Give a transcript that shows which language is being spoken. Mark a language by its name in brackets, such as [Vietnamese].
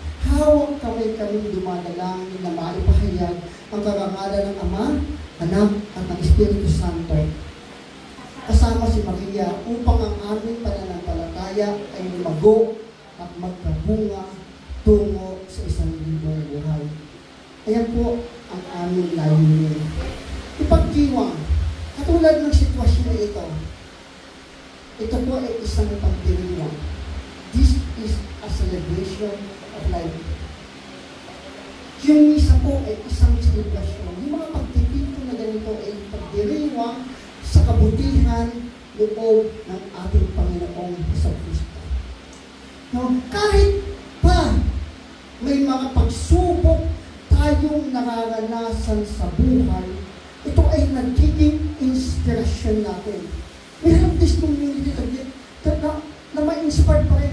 [Filipino] Hawak kaming dumadalangin na maipahayag ang karangalan ng Ama, Anak at ng Espiritu Santo kasama si Maria upang ang aming pananampalataya ay lumago at magkabunga tungo sa isang libong buhay. Ayan po ang aming layunin. Ipagdiwang, katulad ng sitwasyon na ito po ay isang pagdiriwang. [English] This is a celebration of life. [Filipino] Yung misa po ay isang celebration. Yung mga pagtitipon na ganito ay pagdiriwang sa kabutihan loob ng ating Panginoong Jesucristo. No? Kahit pa may mga pagsubok tayo tayong nararanasan sa buhay, ito ay nagiging inspirasyon natin. [English] We have this community [Filipino] na ma-inspired pa rin.